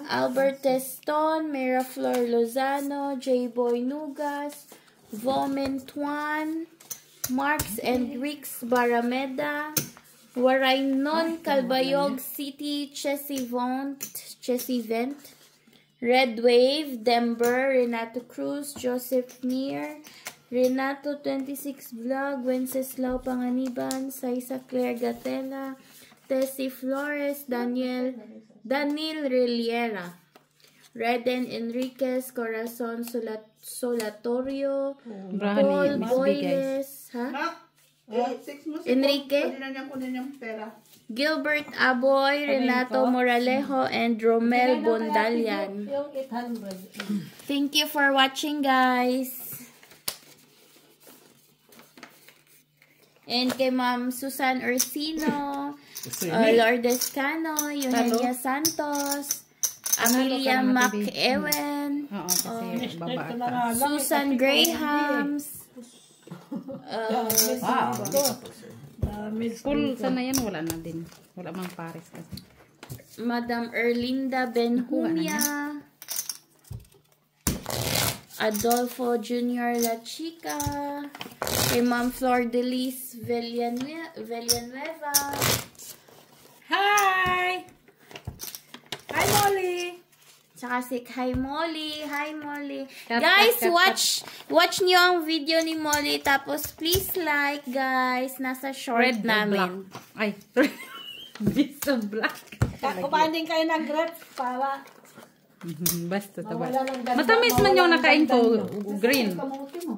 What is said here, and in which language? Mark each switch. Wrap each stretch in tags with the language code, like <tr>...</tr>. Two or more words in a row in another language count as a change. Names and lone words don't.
<tl>Albert Teston, Miraflor Lozano, J-Boy Nugas, Vomen Tuan, Marks and Rix Barameda, Waraynon Calbayog City, Chesivent, Red Wave, Denver, Renato Cruz, Joseph Mir, Renato 26 Vlog, Wenceslao Panganiban, Saisa Claire Gatela, Tessie Flores, Daniel Reliera, Reden Enriquez, Corazon Solatorio, Paul Boyles, ha? Enrique, Gilbert Aboy, Renato Moralejo, and Romel Bondalian. Yung 800.</tl> <en>Thank you for watching, guys.</en> <tl>And kay Ma'am Susan Ursino, Lourdes Cano, Eugenia Santos, Amelia McEwen, Susan Grahams, Full sana yan, wala na din. Wala mang pares kasi. Madam Erlinda Benjumia, Adolfo Jr. La Chica, kay Ma'am Flor Delis Villanueva.</tl> <en>Hi! Hi, Molly!</en> <tl>Tsaka si Hi Molly. Hi Molly.</tl> <en>Cut, Guys, cut, cut,</en> <tl>watch nyo ang video ni Molly. Tapos</tl> <en>please like, guys.</en> <tl>Nasa short namin.</tl> <en>Ay, this so black.</en> <tl>Kumain din kayo ng grapes para Basta taba. mawala ng ganda. Matamis man yung nakain ko, green. Kamuti mo.</tl>